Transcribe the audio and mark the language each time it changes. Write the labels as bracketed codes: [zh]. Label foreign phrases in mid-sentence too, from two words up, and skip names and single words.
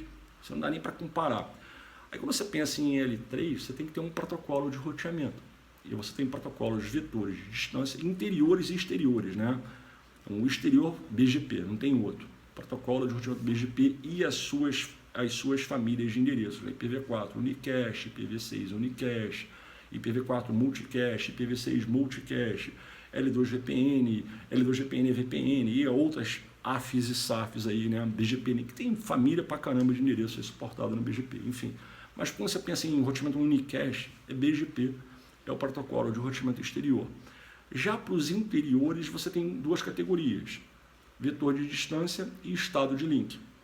[pt] Você não dá nem para comparar. Aí quando você pensa em L3, você tem que ter um protocolo de roteamento. E você tem protocolos vetores de distância interiores e exteriores, né? O exterior BGP, não tem outro. Protocolo de roteamento BGP e as suas as suas famílias de endereços, IPv4 Unicast, IPv6 Unicast, IPv4 Multicast, IPv6 Multicast, L2VPN, L2VPN VPN e outras AFs e SAFs aí, né, BGP, que tem família pra caramba de endereços suportado no BGP, enfim. Mas quando você pensa em roteamento Unicast, é BGP, é o protocolo de roteamento exterior. Já para os interiores, você tem duas categorias, vetor de distância e estado de link.